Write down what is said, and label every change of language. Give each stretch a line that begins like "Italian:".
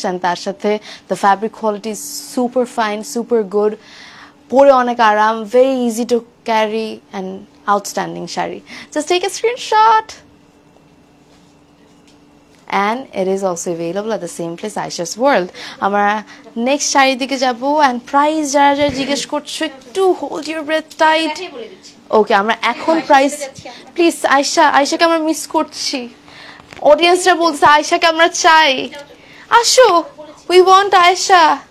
English: and
Bangla: তার সাথে
English: the fabric quality is super fine, super good,
Bangla: পরে অনেক আরাম,
English: Very easy to carry and outstanding sari. Just take a screenshot. And it is also available at the same place, Aisha's World.
Bangla: আমরা next শাড়ির দিকে যাব। And price যারা যারা জিজ্ঞেস করছো, একটু
English: Hold your breath tight.
Bangla: ওকে, আমরা এখন প্রাইস, প্লিজ আয়শাকে আমরা মিস করছি। অডিয়েন্সরা বলছে আয়শাকে আমরা চাই, আসো,
English: We want Aisha.